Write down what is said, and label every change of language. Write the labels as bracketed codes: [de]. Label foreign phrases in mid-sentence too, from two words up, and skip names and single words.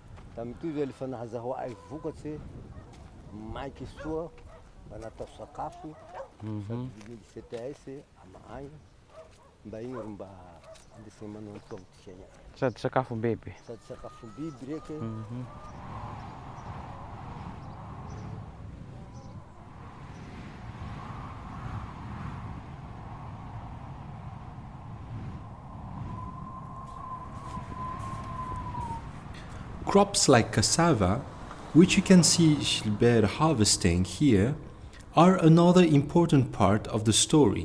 [mg] Tamitoy efa nahazaho ay vokatry maiky soa mba natao sakafo sady CTS amahay mba igny mba andesiny manontoagny ty fiaigna. Sady sakafo bebe. Sady sakafo biby reky. [en] Crops like cassava, which you can see Gilbert harvesting here, are another important part of the story.